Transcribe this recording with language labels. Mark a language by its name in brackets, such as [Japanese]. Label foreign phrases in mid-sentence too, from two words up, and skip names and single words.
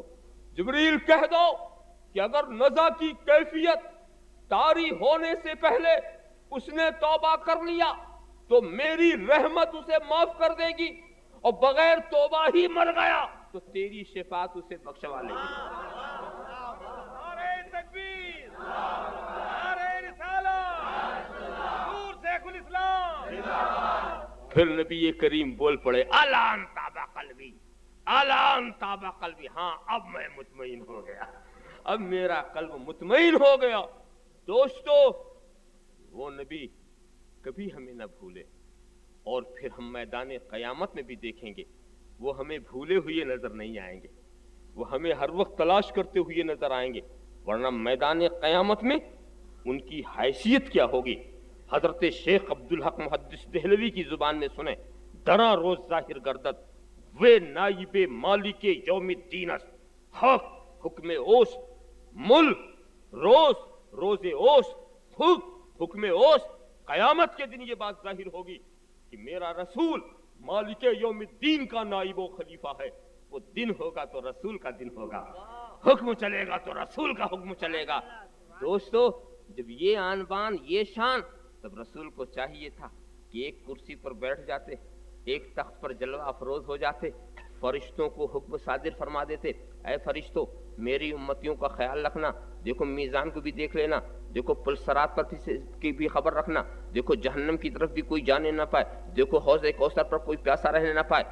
[Urdu] جبریل کہہ دو کہ اگر نزا کی کیفیت طاری ہونے سے پہلے اس نے توبہ کر لیا تو میری رحمت اسے معاف کر دے گی، اور بغیر توبہ ہی مر گیا تو تیری شفاعت اسے بخشوا لے گی۔ نعرہ تکبیر، نعرہ رسالت، حضور شیخ الاسلام۔ پھر نبی کریم بول پڑے [Arabic] الان تابا قلبی، الان تابا قلبی، [Urdu] ہاں اب میں مطمئن ہو گیا، اب میرا قلب مطمئن ہو گیا۔ دوستو وہ نبی کبھی ہمیں نہ بھولے، اور پھر ہم میدان قیامت میں بھی دیکھیں گے وہ ہمیں بھولے ہوئے نظر نہیں آئیں گے، وہ ہمیں ہر وقت تلاش کرتے ہوئے نظر آئیں گے، ورنہ میدان قیامت میں ان کی حیثیت کیا ہوگی۔ حضرت شیخ عبدالحق محدث دہلوی کی زبان میں سنیں، [Persian] درا روز ظاہر گردد وہ نائب [Arabic] مالک یوم الدین [Persian] است، حق حکم اوست، ملک روز روز اوست، حکم اوست۔ [Urdu] قیامت کے دن یہ بات ظاہر ہوگی کہ میرا رسول [Arabic] مالک یوم الدین [Urdu] کا نائب و خلیفہ ہے، وہ دن ہوگا تو رسول کا دن ہوگا، حکم چلے گا تو رسول کا حکم چلے گا۔ دوستو جب یہ آن بان یہ شان، تب رسول کو چاہیے تھا کہ ایک کرسی پر بیٹھ جاتے، ایک تخت پر جلوہ افروز ہو جاتے، فرشتوں کو حکم صادر فرما دیتے، اے فرشتوں میری امتیوں کا خیال رکھنا، دیکھو میزان کو بھی دیکھ لینا، دیکھو پلسرات پر کی بھی خبر رکھنا، دیکھو جہنم کی طرف بھی کوئی جانے نہ پائے، دیکھو حوض کوثر پر کوئی پیاسا رہنے نہ پائے۔